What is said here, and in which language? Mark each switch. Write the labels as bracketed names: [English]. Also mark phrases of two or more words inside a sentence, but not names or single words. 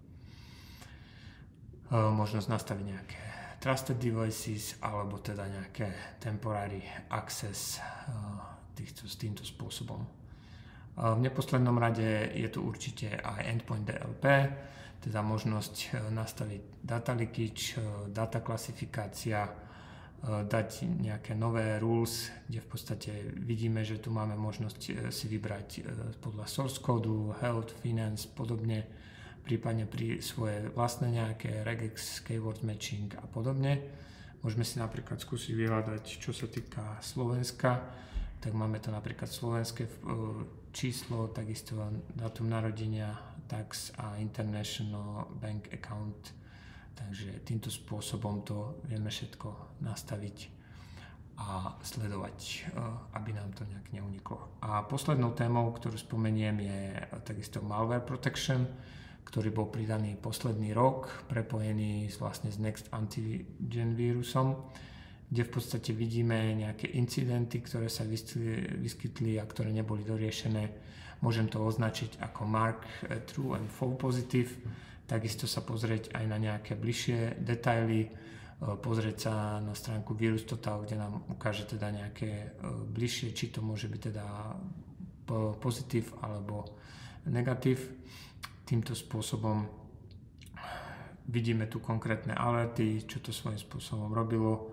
[Slovak] Možnosť nastaviť nejaké [English] trusted devices [Slovak] alebo teda nejaké [English] temporary access [Slovak] s týmto spôsobom. V neposlednom rade je tu určite aj [English] endpoint DLP, [Slovak] teda možnosť nastaviť [English] data leakage, [Slovak] data klasifikácia, dať nejaké nové rules, kde v podstate vidíme, že tu máme možnosť si vybrať podľa [English] source code, [Slovak] health, finance, podobne, prípadne pri svoje vlastné nejaké regex, [English] keyword matching [Slovak] a podobne. Môžeme si napríklad skúsiť vyhľadať, čo sa týka Slovenska, tak máme to napríklad slovenské číslo, takisto dátum narodenia, [English] tax a international bank account. [Slovak] Takže týmto spôsobom to vieme všetko nastaviť a sledovať, aby nám to nejak neuniklo. A poslednou témou, ktorú spomeniem, je takisto [English] malware protection, [Slovak] ktorý bol pridaný posledný rok, prepojený vlastne s Next Antigen vírusom, kde v podstate vidíme nejaké incidenty, ktoré sa vyskytli a ktoré neboli doriešené. Môžem to označiť ako [English] mark true and false positive, [Slovak] takisto sa pozrieť aj na nejaké bližšie detaily, pozrieť sa na stránku Virus Total, kde nám ukáže teda nejaké bližšie, či to môže byť teda pozitív alebo negatív. Týmto spôsobom vidíme tu konkrétne alerty, čo to svojím spôsobom robilo.